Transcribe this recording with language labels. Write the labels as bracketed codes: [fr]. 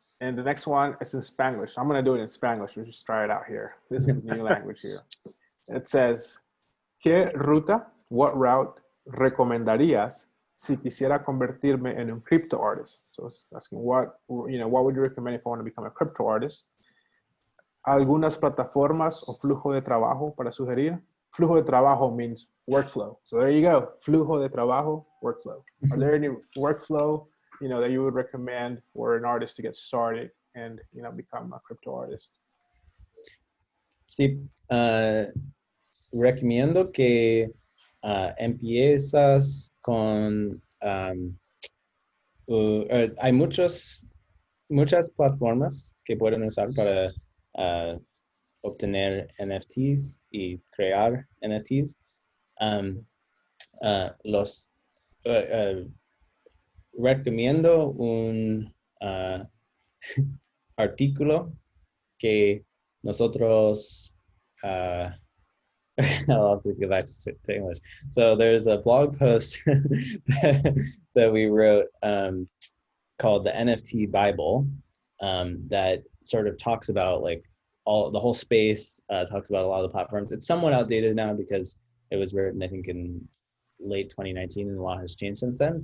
[en] And the next one is in Spanglish. I'm going to do it in Spanglish. We'll just try it out here. This is a new language here. It says, [es] ¿Qué ruta, [en] what route [es] recomendarías si quisiera convertirme en un [en] crypto artist? So it's asking what would you recommend if I want to become a crypto artist? [es] Algunas plataformas o flujo de trabajo para sugerir. Flujo de trabajo [en] means workflow. So there you go. Flujo de trabajo, workflow. Are there any workflow, that you would recommend for an artist to get started and, become a crypto artist? [es] Sí, recomiendo que empiezas con, hay muchas plataformas que pueden usar para obtener NFTs y crear NFTs. Los recomiendo un artículo que nosotros [en] I'll have to go back to English. So there's a blog post that we wrote called the NFT Bible that sort of talks about like the whole space, talks about a lot of the platforms. It's somewhat outdated now because it was written, I think, in late 2019, and a lot has changed since then.